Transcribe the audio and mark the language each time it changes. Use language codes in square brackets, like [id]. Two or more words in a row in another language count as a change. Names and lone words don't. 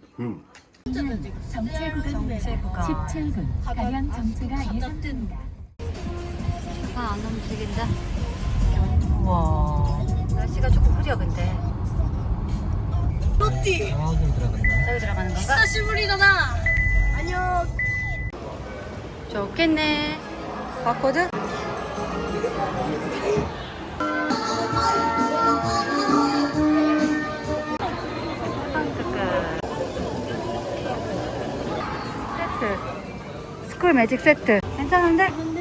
[ko] 정체 구간 외 17분 가량 정체가 예상됩니다. 차가 안 움직인다. 우와. 날씨가 조금 흐려 근데. 저기 들어가는 건가? [ja] 久しぶりだな. [ko] 안녕. 좋겠네. 봤거든? 세트. [en] school magic set. [ko] 괜찮은데?